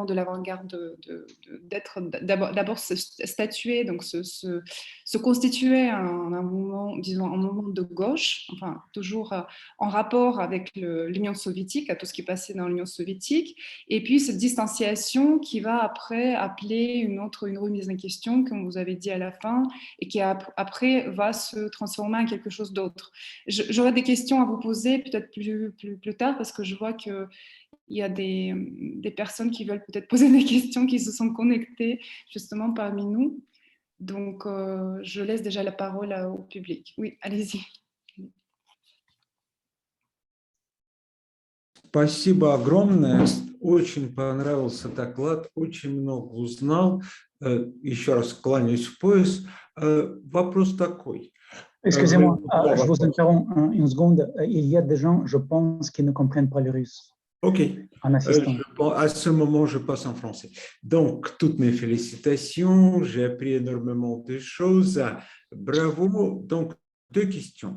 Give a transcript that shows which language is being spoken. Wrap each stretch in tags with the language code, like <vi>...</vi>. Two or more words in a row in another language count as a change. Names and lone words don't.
<fr>de l'avant-garde, d'être d'abord se statuer, donc se constituer un mouvement, disons, un mouvement de gauche, enfin toujours en rapport avec l'Union soviétique, à tout ce qui passait dans l'Union soviétique, et puis cette distanciation qui va après appeler une remise en question, comme vous avez dit à la fin, et qui après va se transformer en quelque chose d'autre. J'aurais des questions à vous poser peut-être plus tard, parce que je vois qu'il y a des personnes qui veulent peut-être poser des questions, qui se sont connectées justement parmi nous. Donc, je laisse déjà la parole au public. Oui, allez-y.</fr> <ru>Спасибо огромное. Очень понравился доклад, очень много узнал. Еще раз кланяюсь в пояс. Вопрос такой.</ru> <fr>Excusez-moi, je vous interromps une seconde. Il y a des gens, je pense, qui ne comprennent pas le russe. Ok. En assistant. À ce moment, je passe en français. Donc, toutes mes félicitations. J'ai appris énormément de choses. Bravo. Donc, deux questions.</fr>